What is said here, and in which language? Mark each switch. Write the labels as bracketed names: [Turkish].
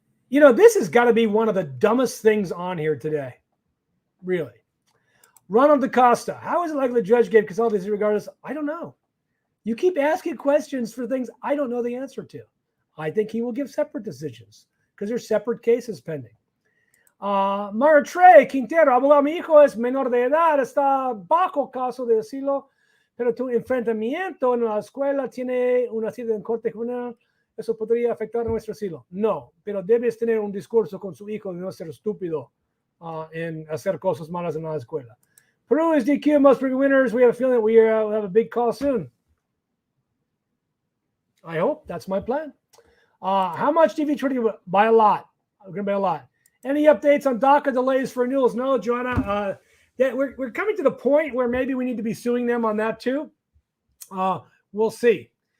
[English] This has got to be one of the dumbest things on here today. Really. Ronald DaCosta, how is it likely the judge gave Cassaldes regardless? I don't know. You keep asking questions for things I don't know the answer to. I think he will give separate decisions because there's separate cases pending. [Spanish] Mara Trey Quintero, abogado, mi hijo es menor de edad, está bajo caso de asilo, pero tu enfrentamiento en la escuela tiene una cita en corte juvenil. ¿Eso podría afectar nuestro asilo? No, pero debes tener un discurso con su hijo de no ser estúpido en hacer cosas malas en la escuela. [English] Peru is DQ, most big winners. We have a feeling that we'll have a big call soon. I hope. That's my plan. How much DV20? By a lot. We're going to buy a lot. Any updates on DACA delays for renewals? No, Joanna. We're coming to the point where maybe we need to be suing them on that too. We'll see.